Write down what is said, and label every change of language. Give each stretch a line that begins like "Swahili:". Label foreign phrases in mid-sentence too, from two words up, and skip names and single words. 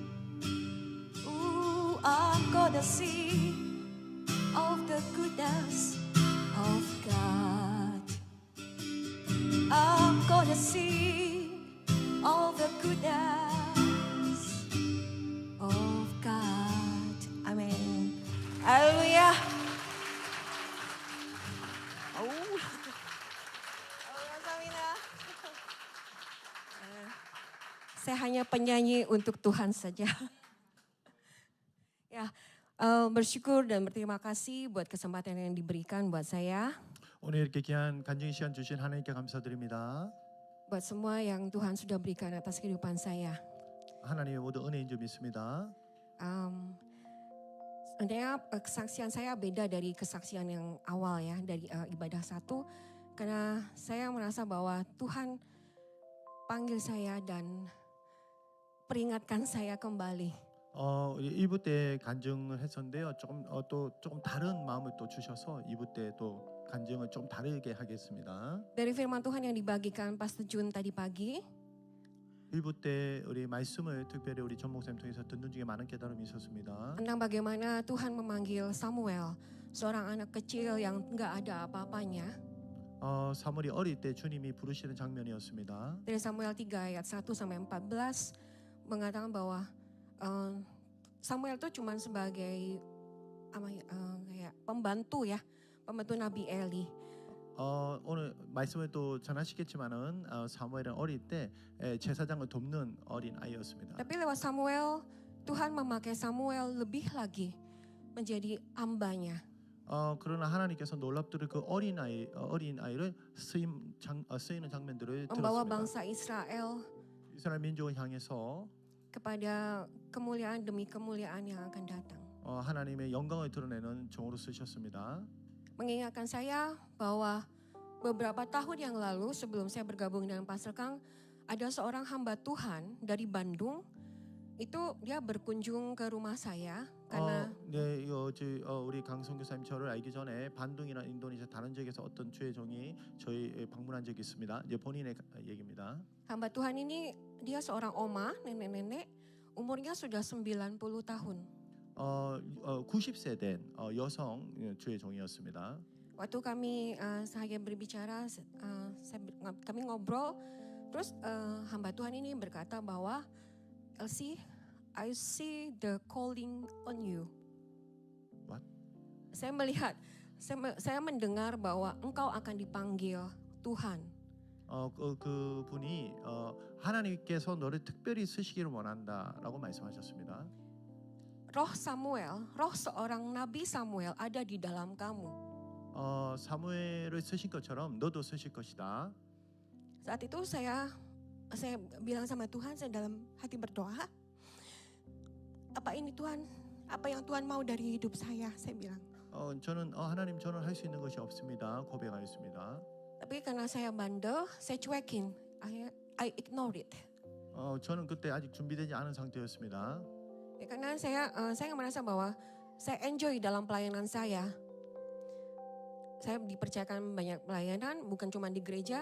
English: I'm gonna sing of the goodness of God. I'm gonna sing all the goodness of God.
Indonesian: Amen. Haleluya. Saya hanya penyanyi untuk Tuhan saja. Ya, bersyukur dan berterima kasih buat kesempatan yang diberikan buat saya.
Korean: 오늘 이렇게 귀한 간증의 시간 주신 하나님께 감사드립니다.
Indonesian: Buat semua yang Tuhan sudah berikan atas kehidupan saya.
Korean: 하나님의 모든 은혜인 줄 믿습니다.
Indonesian: Sebenarnya kesaksian saya beda dari kesaksian yang awal ya, dari ibadah satu. Karena saya merasa bahwa Tuhan panggil saya dan peringatkan saya kembali.
Korean: 1부 때 간증을 했었는데요. 조금 다른 마음을 또 주셔서 2부 때 또 간증을 좀 다르게 하겠습니다.
Indonesian: Dari firman Tuhan yang dibagikan Pastor Jun tadi pagi.
Korean: 1부 때 우리 말씀을 특별히 우리 전 목사님 통해서 듣는 중에 많은 깨달음이 있었습니다.
Indonesian: Tentang bagaimana Tuhan memanggil Samuel, seorang anak kecil yang enggak ada apa-apanya.
Korean: 사무엘이 어릴 때 주님이 부르시는 장면이었습니다.
Indonesian: Dari Samuel 3 ayat 1 sampai 14 mengatakan bahwa Samuel itu cuma sebagai kayak pembantu ya, pembantu Nabi Eli.
Korean: 오늘 말씀을 또 전하시겠지만은 사무엘은 어릴 때 제사장을 돕는 어린 아이였습니다.
Indonesian: Tapi lewat Samuel, Tuhan memakai Samuel lebih lagi menjadi hambanya.
Korean: 그러나 하나님께서 놀랍도록 그 어린 아이를 쓰이는 장면들을
Indonesian: membawa
Korean: 들었습니다.
Indonesian: bangsa Israel
Korean: 이스라엘 민족을 향해서
Indonesian: kepada kemuliaan demi kemuliaan yang akan datang.
Korean: 하나님의 영광을 드러내는 종으로 쓰셨습니다.
Indonesian: Mengingatkan saya bahwa beberapa tahun yang lalu sebelum saya bergabung dengan Pastor Kang, ada seorang hamba Tuhan dari Bandung. Itu dia berkunjung ke rumah saya karena
Korean: 네, 우리 강성 교사님 저를 알기 전에 반둥이나 인도네시아 다른 지역에서 어떤 주의 종이 저희 방문한 적이 있습니다. 이제 본인의 얘기입니다.
Indonesian: hamba Tuhan ini dia seorang oma, nenek-nenek, umurnya sudah 90 tahun.
Korean: 90세 된 여성 주의 종이었습니다.
Indonesian: Waktu kami saya berbicara, kami ngobrol, terus hamba Tuhan ini berkata bahwa Elsie,
English: I see the calling on you. What?
Indonesian: Saya melihat, saya mendengar bahwa engkau akan dipanggil Tuhan.
Korean: 그분이 하나님께서 너를 특별히 쓰시기를 원한다라고 말씀하셨습니다.
Indonesian: Roh Samuel, roh seorang Nabi Samuel ada di dalam kamu.
Korean: 사무엘을 쓰신 것처럼 너도 쓰실 것이다.
Indonesian: Saat itu saya bilang sama Tuhan, saya dalam hati berdoa, apa ini Tuhan? Apa yang Tuhan mau dari hidup saya? Saya bilang.
Korean: 저는 하나님 저는 할 수 있는 것이 없습니다. 고백하였습니다.
Indonesian: Tapi karena saya bandel, saya cuekin.
English: I ignore it.
Korean: 저는 그때 아직 준비되지 않은 상태였습니다.
Indonesian: Ya, karena saya merasa bahwa saya enjoy dalam pelayanan saya. Saya dipercayakan banyak pelayanan, bukan cuma di gereja.